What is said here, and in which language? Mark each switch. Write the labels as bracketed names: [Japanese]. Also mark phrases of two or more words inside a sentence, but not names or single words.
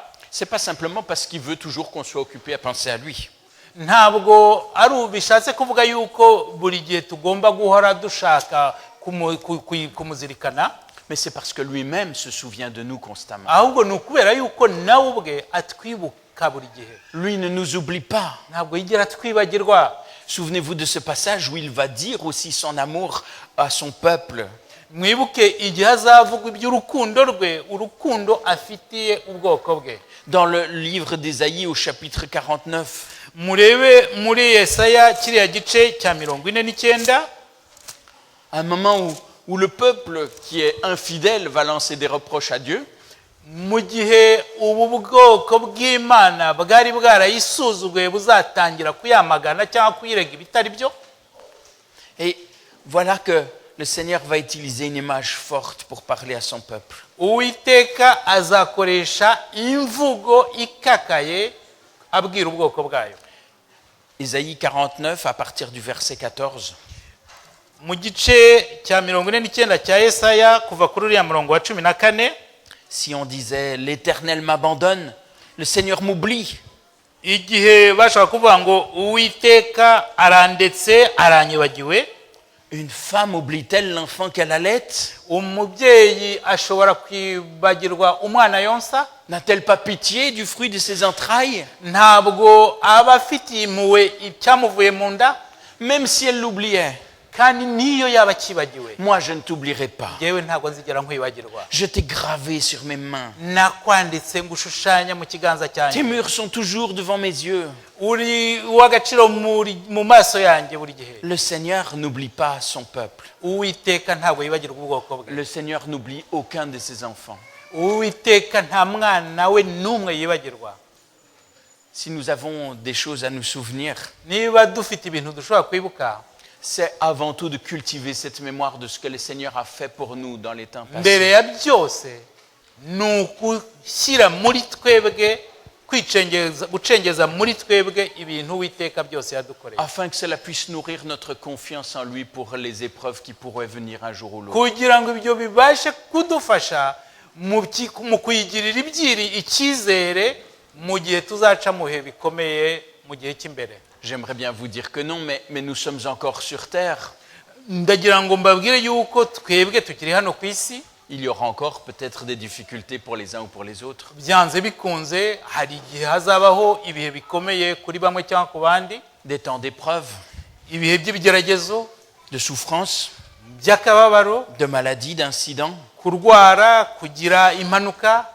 [French] c'est pas simplement parce qu'il veut toujours qu'on soit occupé à penser à lui. [Kinyarwanda] ntabwo bishatse kuvuga yuko buri gihe tugomba guhora dushaka kumuzirikana. [French] Mais c'est parce que lui-même se souvient de nous constamment. [Kinyarwanda] Ahubwo ni ukubera yuko nawe ubwe atwibuka buri gihe. [French] Lui ne nous oublie pas. [Kinyarwanda] Ntabwo yigera twibagirwa. [French] Souvenez-vous de ce passage où il va dire aussi son amour à son peuple. [Kinyarwanda] Mwibuke igihe azavugwa iby'urukundo rwe, urukundo afitiye ubwoko bwe. [French] Dans le livre d'Ésaïe au chapitre 49, [Kinyarwanda] murebe muri Yesaya kiriya gice cya 49, [French] un moment où le peuple qui est infidèle va lancer des reproches à Dieu. [Kinyarwanda] mu gihe ubu bwoko bw'Imana bwari bwarayisuzuguye buzatangira kuyamagana cyangwa kuyirega ibitari byo. [French] Et voilà que le Seigneur va utiliser une image forte pour parler à son peuple. [Kinyarwanda] Uwiteka azakoresha imvugo ikakaye abwira ubwoko bwayo. [French] Ésaïe 49 à partir du verset 14. [Kinyarwanda] Mu gice cya 49 cya Yesaya kuva kuri uriya murongo wa 14, [French] Si on disait l'Éternel m'abandonne, le Seigneur m'oublie. [Kinyarwanda] igihe bashaka kuvuga ngo Uwiteka arandetse aranyibagiwe, [French] Une femme oublie-t-elle l'enfant qu'elle allait? [Kinyarwanda] umubyeyi ashobora kwibagirwa umwana yonsa? [French] N'a-t-elle pas pitié du fruit de ses entrailles? [Kinyarwanda] Ntabwo aba afitiye impuhwe icyamuvuye mu nda? [French] Même si elle l'oubliait, [Kinyarwanda] Kandi niyo yaba akibagiwe, [French] moi je ne t'oublierai pas. [Kinyarwanda] yewe ntabwo nzigera nkwibagirwa. [French] Je t'ai gravé sur mes mains. [Kinyarwanda] Nakwanditse ngushushanya mu kiganza [French] Tes [Kinyarwanda] cyanjye. [French] murs sont toujours devant mes yeux. [Kinyarwanda] Uri uw'agaciro mu maso yanjye buri gihe. [French] Le Seigneur n'oublie pas son peuple. [Kinyarwanda] Uwiteka ntabwo yibagirwa ubwoko bwe. [French] Le Seigneur n'oublie aucun de ses enfants. [Kinyarwanda] Uwiteka nta mwana we n'umwe yibagirwa. [French] Si nous avons des choses à nous souvenir, [Kinyarwanda] Niba dufite ibintu dushobora kwibuka, [French] c'est avant tout de cultiver cette mémoire de ce que le Seigneur a fait pour nous dans les temps [Kinyarwanda] mbere [French] passés. [Kinyarwanda] ya byose ni ugushyira muri twebwe gucengeza muri twebwe ibintu Uwiteka byose yadukoreye [French] Afin que cela puisse nourrir notre confiance en lui pour les épreuves qui pourraient venir un jour ou l'autre. [Kinyarwanda] kugira ngo ibyo bibashe kudufasha mu kuyigirira icyizere mu gihe tuzaca mu bihe bikomeye mu gihe cy'imbere. [French] J'aimerais bien vous dire que non, mais nous sommes encore sur terre. [Kinyarwanda] ndagira ngo mbabwire yuko twebwe tukiri hano ku isi. [French] Il y aura encore peut-être des difficultés pour les uns ou pour les autres. [Kinyarwanda] byanze bikunze hari igihe hazabaho ibihe bikomeye kuri bamwe cyangwa ku bandi, [French] Des temps d'épreuve, [Kinyarwanda] ibihe by'ibigeragezo, [French] de souffrance, [Kinyarwanda] by'akababaro, [French] de maladie, d'incidents. [Kinyarwanda] kurwara, kugira impanuka.